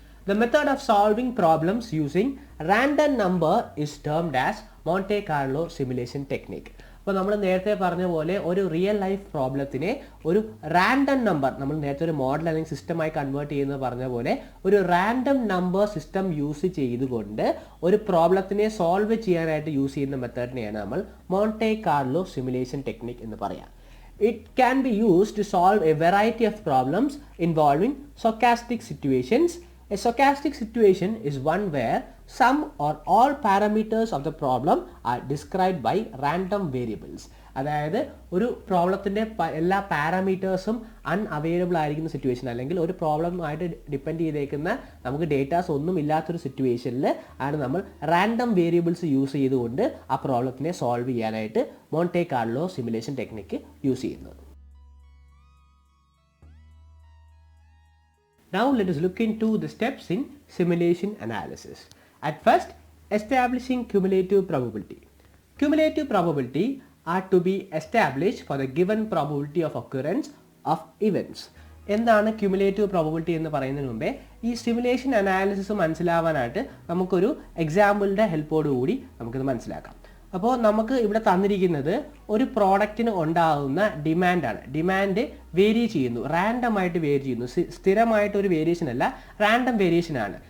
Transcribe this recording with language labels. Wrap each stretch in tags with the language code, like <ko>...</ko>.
<en>The method of solving problems using random number is termed as Monte Carlo simulation technique.</en> <ml>അപ്പോൾ നമ്മൾ നേരത്തെ പറഞ്ഞ പോലെ ഒരു റിയൽ ലൈഫ് പ്രോബ്ലത്തിനെ ഒരു റാൻഡം നമ്പർ, നമ്മൾ നേരത്തെ ഒരു മോഡൽ അല്ലെങ്കിൽ സിസ്റ്റമായി കൺവേർട്ട് ചെയ്യുന്നത് പറഞ്ഞ പോലെ ഒരു റാൻഡം നമ്പർ സിസ്റ്റം യൂസ് ചെയ്തുകൊണ്ട് ഒരു പ്രോബ്ലത്തിനെ സോൾവ് ചെയ്യാനായിട്ട് യൂസ് ചെയ്യുന്ന മെത്തേഡിനെയാണ് നമ്മൾ മോണ്ടെ കാർലോ സിമുലേഷൻ ടെക്നിക് എന്ന് പറയാം.</ml> <en>It can be used to solve a variety of problems involving stochastic situations. A stochastic situation is one where some or all parameters of the problem are described by random variables.</en> <ml>അതായത് ഒരു പ്രോബ്ലത്തിൻ്റെ എല്ലാ പാരാമീറ്റേഴ്സും unavailable ആയിരിക്കുന്ന situation, അല്ലെങ്കിൽ ഒരു പ്രോബ്ലമായിട്ട് depend ചെയ്തേക്കുന്ന നമുക്ക് datas ഒന്നും ഇല്ലാത്തൊരു സിറ്റുവേഷനിൽ ആണ് നമ്മൾ റാൻഡം വേരിയബിൾസ് യൂസ് ചെയ്തുകൊണ്ട് ആ പ്രോബ്ലത്തിനെ സോൾവ് ചെയ്യാനായിട്ട് Monte Carlo simulation technique use ചെയ്യുന്നത്.</ml> <en>Now let us look into the steps in simulation analysis. At first, establishing cumulative probability. Cumulative probability are to be established for the given probability of occurrence of events.</en> <ml>എന്താണ് cumulative probability എന്ന് പറയുന്നതിന് മുമ്പേ ഈ simulation analysis മനസ്സിലാവാനായിട്ട് നമുക്കൊരു എക്സാമ്പിളിൻ്റെ ഹെൽപ്പോടുകൂടി നമുക്കിത് മനസ്സിലാക്കാം. അപ്പോൾ നമുക്ക് ഇവിടെ തന്നിരിക്കുന്നത് ഒരു പ്രോഡക്റ്റിന് ഉണ്ടാകുന്ന ഡിമാൻഡാണ്. ഡിമാൻഡ് വേരി ചെയ്യുന്നു, റാൻഡമായിട്ട് വേരി ചെയ്യുന്നു, സ്ഥിരമായിട്ട് ഒരു വേരിയേഷൻ അല്ല, റാൻഡം വേരിയേഷൻ ആണ്.</ml>